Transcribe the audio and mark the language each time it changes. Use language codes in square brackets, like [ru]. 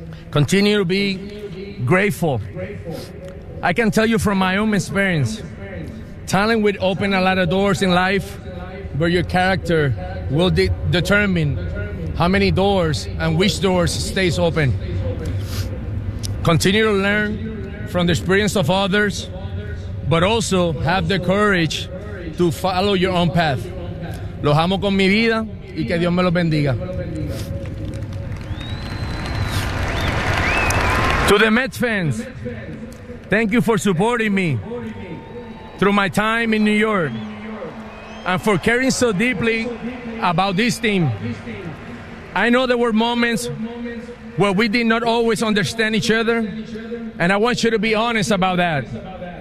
[en] Continue to be grateful. I can tell you from my own experience, talent would open a lot of doors in life, but your character will determine how many doors and which doors stays open. Continue to learn from the experience of others, but also have the courage to follow your own path. [es] Los amo con mi vida y que Dios me los bendiga. [en] To the Mets fans, thank you for supporting me through my time in New York and for caring so deeply about this team. I know there were moments where we did not always understand each other, and I want you to be honest about that.